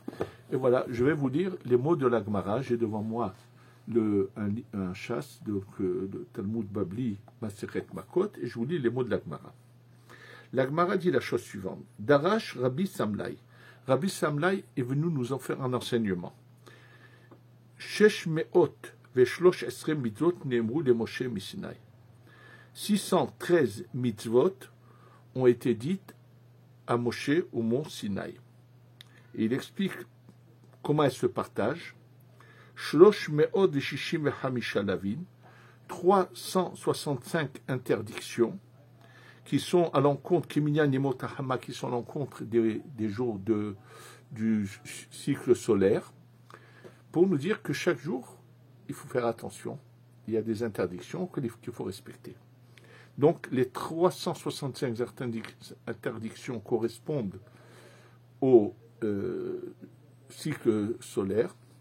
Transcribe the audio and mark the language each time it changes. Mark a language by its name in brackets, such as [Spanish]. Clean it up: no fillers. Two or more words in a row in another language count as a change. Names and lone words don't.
[French] Et voilà, je vais vous lire les mots de la Gemara. J'ai devant moi un chasse de Talmud Babli Masechet Makot, et je vous lis les mots de la Gemara. La Gemara dit la chose suivante. Darash Rabbi Samlai. Rabbi Samlai est venu nous en faire un enseignement. [Hebrew] שש מאות ושלוש עשרה מצוות נאמרו ל משה מסיני. [French] 613 mitzvot ont été dites à Moshe au mont Sinaï. Et il explique comment elles se partagent. [Hebrew] שלוש מאות ושישים וחמישה לאוין, [French] 365 interdictions qui sont à l'encontre, qui sont à l'encontre des jours du cycle solaire, pour nous dire que chaque jour, il faut faire attention. Il y a des interdictions qu'il faut respecter. Donc, les 365 interdictions correspondent au cycle solaire.